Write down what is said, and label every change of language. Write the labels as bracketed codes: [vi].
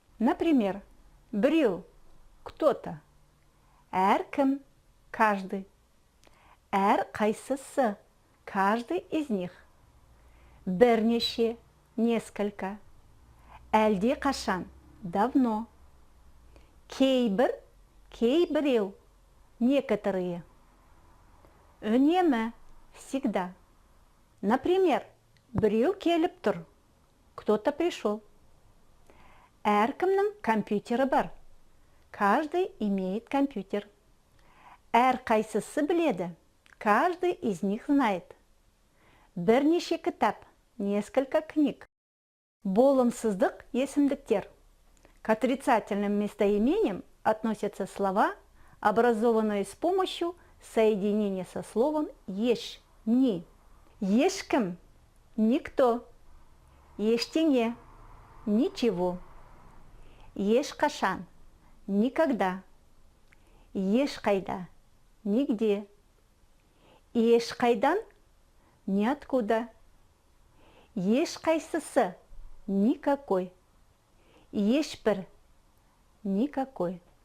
[ru] Например, біреу – кто-то, әркім – каждый, әрқайсысы – каждый из них, бірнеше – несколько, әлдеқашан – давно, кейбір – кейбіреу – некоторые, үнемі – всегда. Например, [kk] біреу келіп тұр, [ru] кто-то пришел. [kk] Әркімнің компьютері бар. [ru] Каждый имеет компьютер. [kk] Әрқайсысы біледі. [ru] Каждый из них знает. [kk] Бірнеше кітап, [ru] несколько книг. [kk] Болымсыздық есімдіктер. [ru] К отрицательным местоимениям относятся слова, образованные с помощью соединения со словом еш, ни. Ешкім – никто, ештеңе – ничего, ешқашан – никогда, ешқайда – нигде, ешқайдан – ниоткуда, ешқайсысы – никакой, ешбір – никакой.